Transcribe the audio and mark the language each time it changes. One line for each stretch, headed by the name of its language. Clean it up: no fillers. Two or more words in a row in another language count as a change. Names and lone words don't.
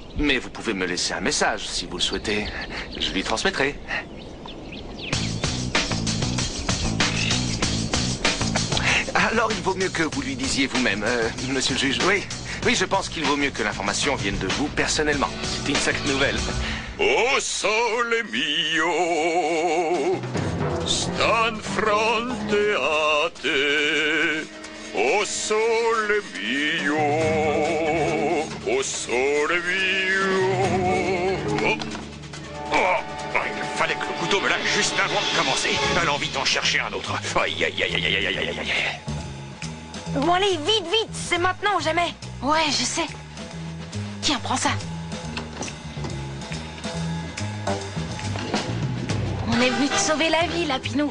French: Mais vous pouvez me laisser un message, si vous le souhaitez. Je lui transmettrai. Alors, il vaut mieux que vous lui disiez vous-même, monsieur le juge. Oui, oui, je pense qu'il vaut mieux que l'information vienne de vous personnellement. C'est une sacrée nouvelle.
Italian: O sole mio, stan fronte a te. O sole mio, o sole mio.
French: Oh, il fallait que le coup couteau me lâche juste avant de commencer. Allons vite en chercher un autre. Aïe, aïe, aïe, aïe, aïe, aïe, aïe, aïe. Bon allez, vite, vite, c'est maintenant ou jamais. Ouais, je sais. Tiens, prends ça. On est venu te sauver la vie, Lapinou.